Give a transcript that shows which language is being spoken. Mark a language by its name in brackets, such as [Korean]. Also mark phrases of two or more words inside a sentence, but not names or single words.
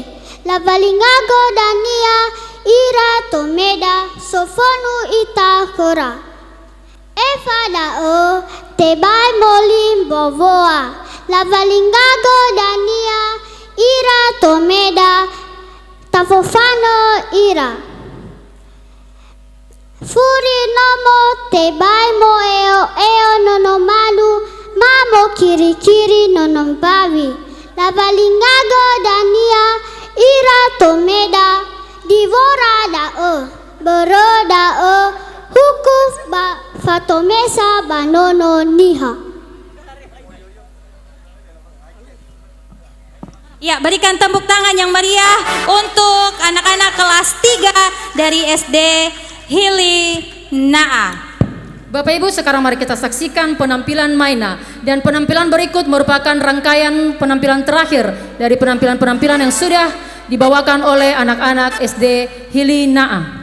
[Nias] La balingago dania ira tomeda sofonu ita kora. Efada o tebai moli bovoa. La balingago dania ira tomeda tafofano ira. Furi nomo tebai mo eo nono malu mamo kiri kiri nono bawi. La balingago dania ira tomeda divora da o bero da o hukuf ba fatomesa banono niha. [Indonesian] Ya, berikan tepuk tangan yang meriah untuk anak-anak kelas 3 dari SD Hili Naa. Bapak Ibu, sekarang mari kita saksikan penampilan Maina, dan penampilan berikut merupakan rangkaian penampilan terakhir dari penampilan-penampilan yang sudah dibawakan oleh anak-anak SD Hili Naa.